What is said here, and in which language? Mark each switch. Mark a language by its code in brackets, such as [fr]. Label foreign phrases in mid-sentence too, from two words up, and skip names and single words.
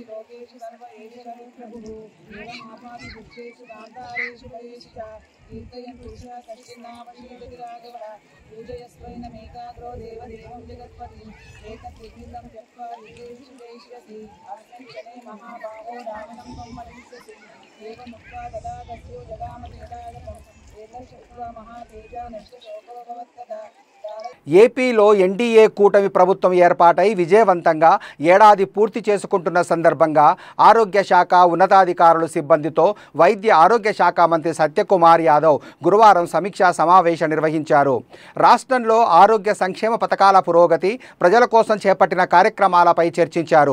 [sa] लोकेषु सर्व एष हरे प्रभुः एवमापापि वृक्षेषु गान्धारेषु वरेषु च कीर्तयन् पुरुषः कश्चिन्नावशीलति राघवः पूजयस्वैनमेकाग्रो देवदेवं जगत्पतिम् एतद्विघ्नं त्यक्त्वा विदेषु जयिष्यसि अस्मिन् क्षणे महाबाहो रावणं त्वं मरिष्यसि एवमुक्त्वा तदा तस्यो जगामति यदागतम् एतच्छक्त्वा महातेजा नष्टशोको भवत्तदा [te] ఏపీలో ఎన్డీఏ కూటమి ప్రభుత్వం ఏర్పాటై విజయవంతంగా ఏడాది పూర్తి చేసుకుంటున్న సందర్భంగా ఆరోగ్య శాఖ ఉన్నతాధికారులు సిబ్బందితో వైద్య ఆరోగ్య శాఖ మంత్రి సత్యకుమార్ యాదవ్ గురువారం సమీక్షా సమావేశం నిర్వహించారు. రాష్ట్రంలో ఆరోగ్య సంక్షేమ పథకాల పురోగతి, ప్రజల కోసం చేపట్టిన కార్యక్రమాలపై చర్చించారు.